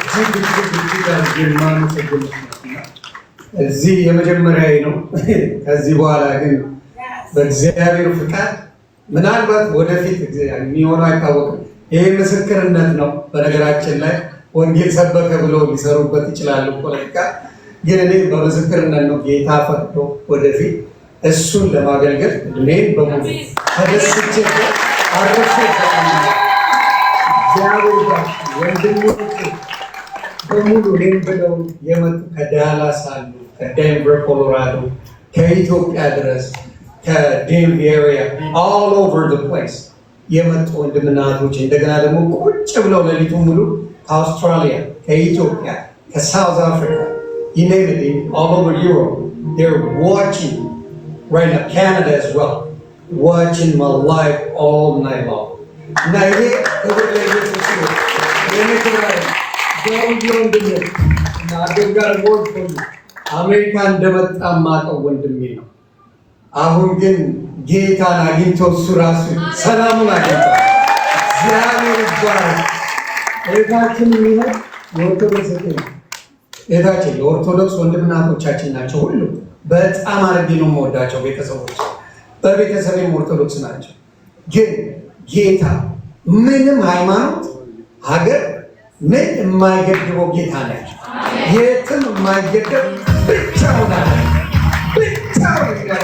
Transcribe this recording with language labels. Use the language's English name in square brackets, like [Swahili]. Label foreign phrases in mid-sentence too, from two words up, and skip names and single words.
[Amharic] እዚህ የመጀመሪያ ነው። ከዚህ በኋላ ግን በእግዚአብሔር ፍቃድ ምናልባት ወደፊት የሚሆነው አይታወቅም። ይሄ ምስክርነት ነው። በነገራችን ላይ ወንጌል ሰበከ ብሎ ሊሰሩበት ይችላሉ ፖለቲካ። ግን እኔ በምስክርነት ነው ጌታ ፈቅዶ ወደፊት እሱን ለማገልገል እድሜን በሙሉ ተደስቼ አረፈ እግዚአብሔር ወንድሞች በሙሉ እኔን ብለው የመጡ ከዳላስ አሉ፣ ከዴንቨር ኮሎራዶ፣ ከኢትዮጵያ ድረስ ከዴንቪ ኤሪያ [English] all over the place [Amharic] የመጡ ወንድምና እህቶች እንደገና ደግሞ ቁጭ ብለው ሌሊቱ ሙሉ ከአውስትራሊያ፣ ከኢትዮጵያ፣ ከሳውዝ አፍሪካ [English] you name it, all over Europe they're watching right now, Canada as well, watching my life all night long. Now here I've got a word for you. [Amharic] አሜሪካ እንደመጣ ማቀው ወንድሜ ነው። አሁን ግን ጌታን አግኝቶ እሱ ራሱ ሰላሙን አግኝቶ እግዚአብሔር ይባረክ። እህታችን የሚለው የኦርቶዶክስ ወንድምና እህቶቻችን ናቸው። ሁሉ በጣም አድርጌ ነው የምወዳቸው ቤተሰቦች፣ በቤተሰቤም ኦርቶዶክስ ናቸው። ግን ጌታ ምንም ሃይማኖት፣ ሀገር ምን የማይገድበው ጌታ ናቸው። የትም የማይገደብ ብቻውን አለ ብቻውን